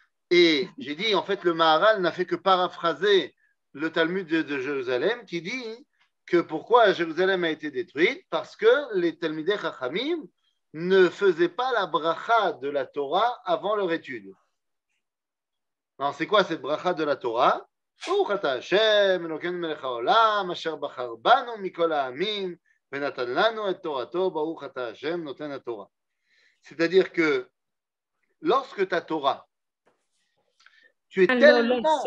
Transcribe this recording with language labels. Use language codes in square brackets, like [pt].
[fr] Et j'ai dit, en fait, le Maharal n'a fait que paraphraser le Talmud de Jérusalem qui dit que pourquoi Jérusalem a été détruite? Parce que les Talmidei Chachamim ne faisaient pas la bracha de la Torah avant leur étude. Alors, c'est quoi cette bracha de la Torah? [he] ברוך אתה השם, אלוקינו מלך העולם, אשר בחר בנו מכל העמים, ונתן לנו את תורתו, ברוך אתה השם, נותן התורה. [fr] C'est-à-dire que lorsque ta Torah, tu es tellement...